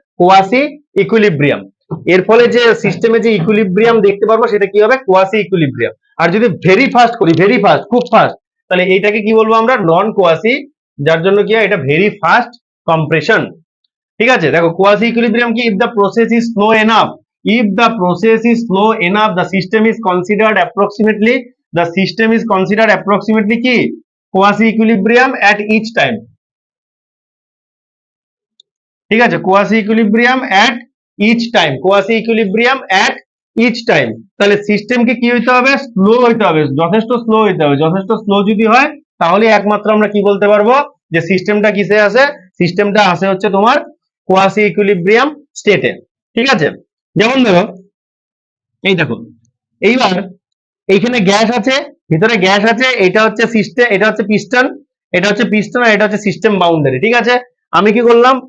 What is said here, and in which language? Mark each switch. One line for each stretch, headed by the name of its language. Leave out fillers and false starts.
Bangla: Quasi equilibrium. এর ফলে যে সিস্টেমে যে ইকুইলিব্রিয়াম দেখতে পারবো সেটা কি হবে? Quasi equilibrium. আর যদি ভেরি ফাস্ট করি, ভেরি ফাস্ট, খুব ফাস্ট, তাহলে এইটাকে কি বলবো আমরা? নন কোয়াসি, যার জন্য কি হয়? এটা ভেরি ফাস্ট কম্প্রেশন, ঠিক আছে? দেখো কোয়াসি ইকুইলিব্রিয়াম কি?
English: If the process is slow enough, if the process is slow enough, the system is considered approximately, the system is considered approximately কি? quasi equilibrium at each time,
Bangla: ঠিক আছে?
English: quasi equilibrium at each time, quasi equilibrium at each time।
Bangla: তাহলে সিস্টেমকে কি হইতে হবে? Slow হইতে হবে, যথেষ্ট স্লো হইতে হবে। যথেষ্ট স্লো যদি হয় তাহলে একমাত্র আমরা কি বলতে পারবো? যে সিস্টেমটা কিসে আছে? সিস্টেমটা আছে হচ্ছে তোমার কোয়াসি ইকুইলিব্রিয়াম স্টেটে, ঠিক আছে? যেমন ধরো এই দেখো, এইবার এইখানে গ্যাস আছে, ভিতরে গ্যাস আছে, এটা হচ্ছে সিস্টেম, এটা হচ্ছে পিস্টন, এটা হচ্ছে পিস্টন, আর এটা হচ্ছে সিস্টেম বাউন্ডারি, ঠিক আছে? আমি কি করলাম?